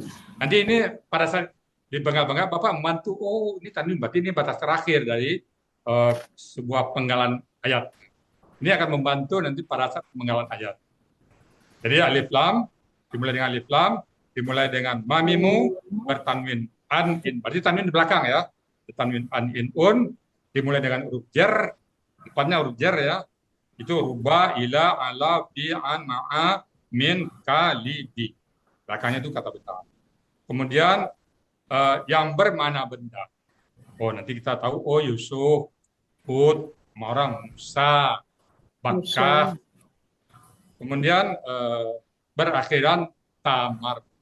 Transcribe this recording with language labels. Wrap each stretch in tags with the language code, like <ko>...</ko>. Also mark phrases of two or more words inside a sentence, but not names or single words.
<id>Nanti ini pada saat di bengkel-bengkel Bapak membantu, oh ini tanwin berarti ini batas terakhir dari sebuah penggalan ayat. Ini akan membantu nanti pada saat penggalan ayat. Jadi</id> <ar>alif lam</ar> <id>dimulai dengan</id> <ar>alif lam,</ar> <id>dimulai dengan mamimu bertanwin</id> <ar>an in.</ar> <id>Berarti tanwin di belakang ya. Tanwin</id> <ar>an in un</ar> <id>dimulai dengan huruf jar, depannya huruf jar ya.</id> <ar>Itu ruba, ila, ala, fi, an, ma'a, min, ka, li,</ar> <id>di. Belakangnya itu kata benda. Kemudian yang bermana benda. Oh, nanti kita tahu, oh Yusuf, Hud, sama orang Musa, Bakkah. Kemudian berakhiran tamar.</id>